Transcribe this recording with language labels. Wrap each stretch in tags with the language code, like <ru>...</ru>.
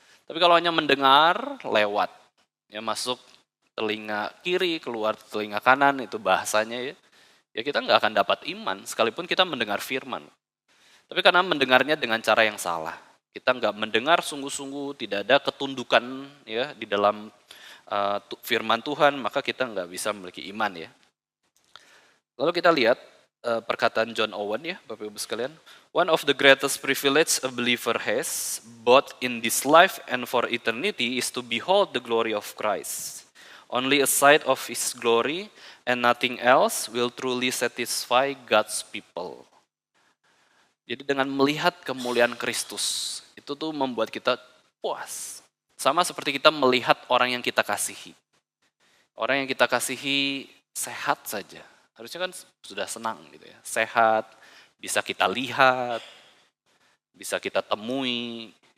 <id>Tapi kalau hanya mendengar lewat, ya masuk telinga kiri, keluar telinga kanan, itu bahasanya ya kita nggak akan dapat iman sekalipun kita mendengar firman. Tapi karena mendengarnya dengan cara yang salah, kita nggak mendengar sungguh-sungguh, tidak ada ketundukan ya di dalam firman Tuhan, maka kita nggak bisa memiliki iman ya. Lalu kita lihat perkataan John Owen ya, Bapak Ibu sekalian.</id> <en>One of the greatest privilege a believer has, both in this life and for eternity, is to behold the glory of Christ. Only a sight of His glory and nothing else will truly satisfy God's people.</en> <id>Jadi dengan melihat kemuliaan Kristus, itu tuh membuat kita puas. Sama seperti kita melihat orang yang kita kasihi. Orang yang kita kasihi sehat saja. Harusnya kan sudah senang gitu ya. Sehat, bisa kita lihat, bisa kita temui.</id>